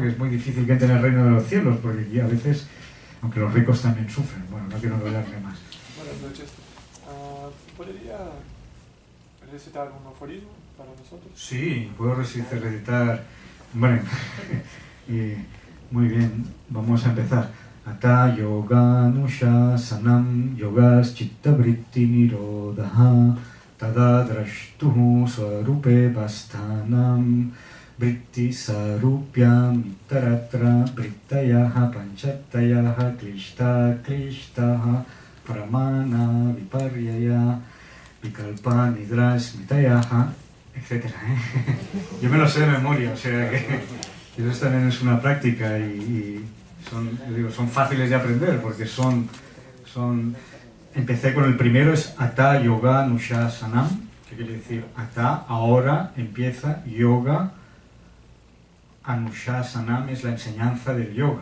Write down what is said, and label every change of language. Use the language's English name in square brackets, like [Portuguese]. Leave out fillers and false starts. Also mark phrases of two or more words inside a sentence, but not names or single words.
[Spanish] Que es muy difícil que entren en el reino de los cielos, porque aquí a veces, aunque los ricos también sufren. Bueno, no quiero enrollarme más. Buenas noches. ¿Podría recitar un aforismo para nosotros? Sí, puedo recitar. Bueno, muy bien, vamos a empezar. [Sanskrit] Ata yoga nusha sanam yogas chitta vritti nirodha tada drashtuhu swarupe vastanam vritti sarupyam taratra vrittayaha panchatayaha klishtaha pramana viparyaya vikalpa nidrasmitayaha, [Spanish] etc. Yo me lo sé de memoria, o sea que eso también es una práctica y son fáciles de aprender porque empecé con el primero, es [Sanskrit] Ata Yoga Anushasanam, [Spanish] que quiere decir Ata, ahora empieza [Sanskrit] Yoga Anushasanam, [Spanish] es la enseñanza del yoga.